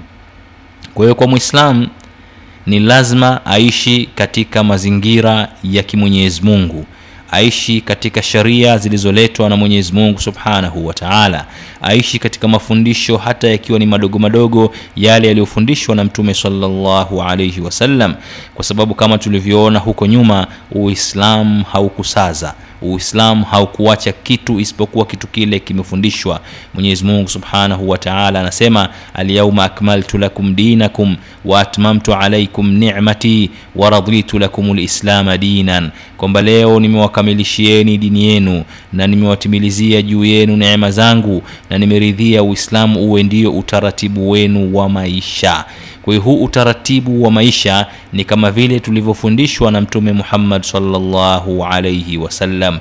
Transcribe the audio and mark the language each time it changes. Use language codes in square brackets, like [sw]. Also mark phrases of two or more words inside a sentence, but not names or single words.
[sw] Kwa hiyo kwa Muislamu ni lazima aishi katika mazingira ya kimwenyezi Mungu, aishi katika sharia zilizoletwa na Mwenyezi Mungu [ar] سبحانه وتعالى, [sw] aishi katika mafundisho hata yakiwa ni madogo madogo yale yaliyofundishwa na Mtume [ar] صلى الله عليه وسلم, [sw] kwa sababu kama tulivyoona huko nyuma, Uislamu haukusaza, Uislamu haukuacha kitu isipokuwa kitu kile kimefundishwa. Mwenyezi Mungu [ar] سبحانه وتعالى [sw] anasema [ar] اليوم أكملت لكم دينكم وأتممت عليكم نعمتي ورضيت لكم الإسلام دينا, [sw] kwamba leo nimewakamilishieni dini yenu na nimewatimilizia juu yenu neema zangu na nimeridhia Uislamu uwe ndio utaratibu wenu wa maisha. Kwa hiyo huu utaratibu wa maisha ni kama vile tulivyofundishwa na Mtume Muhammad [ar] صلى الله عليه وسلم.